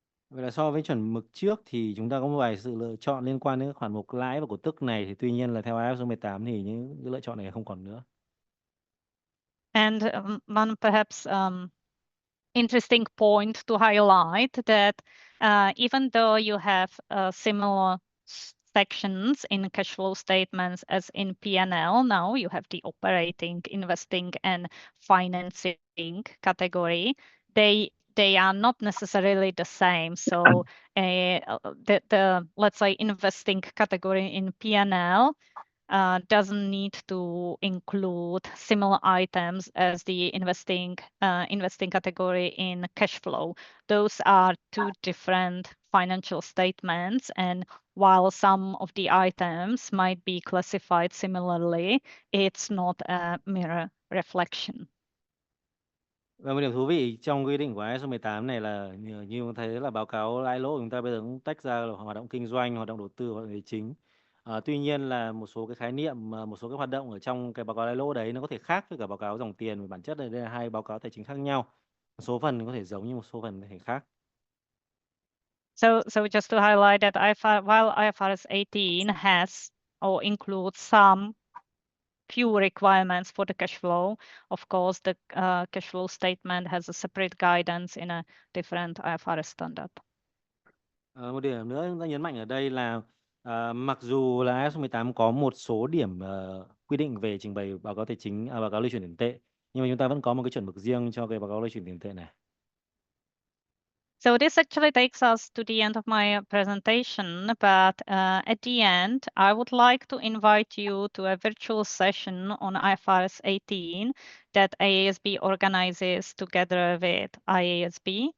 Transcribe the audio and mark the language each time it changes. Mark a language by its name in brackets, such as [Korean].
[Vietnamese] Vậy là so với chuẩn mực trước thì chúng ta có một vài sự lựa chọn liên quan đến các khoản mục lãi và cổ tức này, thì tuy nhiên là theo IFRS 18 thì những cái lựa chọn này không còn nữa. [English] And one perhaps interesting point to highlight that even though you have similar sections in cash flow statements as in P&L, now you have the operating, investing, and financing category. They are not necessarily the same. So the let's say investing category in P&L doesn't need to include similar items as the investing category in cash flow. Those are two different financial statements, and while some of the items might be classified similarly, it's not a mirror reflection. [Vietnamese] Và một điểm thú vị trong quy định của IFRS 18 này là như chúng thấy là báo cáo lãi lỗ của chúng ta bây giờ cũng tách ra là hoạt động kinh doanh, hoạt động đầu tư, hoạt động tài chính. Tuy nhiên là một số cái khái niệm, một số cái hoạt động ở trong cái báo cáo lãi lỗ đấy nó có thể khác với cả báo cáo dòng tiền, và bản chất là đây là hai báo cáo tài chính khác nhau. Một số phần có thể giống nhưng một số phần có thể khác. [English] So just to highlight that while IFRS 18 has or includes some few requirements for the cash flow, of course, the cash flow statement has a separate guidance in a different IFRS standard. [Vietnamese] Một điểm nữa chúng ta nhấn mạnh ở đây là mặc dù là IFRS 18 có một số điểm quy định về trình bày báo cáo tài chính, báo cáo lưu chuyển tiền tệ, nhưng mà chúng ta vẫn có một cái chuẩn mực riêng cho cái báo cáo lưu chuyển tiền tệ này. [English] So this actually takes us to the end of my presentation, but at the end, I would like to invite you to a virtual session on IFRS 18 that IASB organizes together with IASB.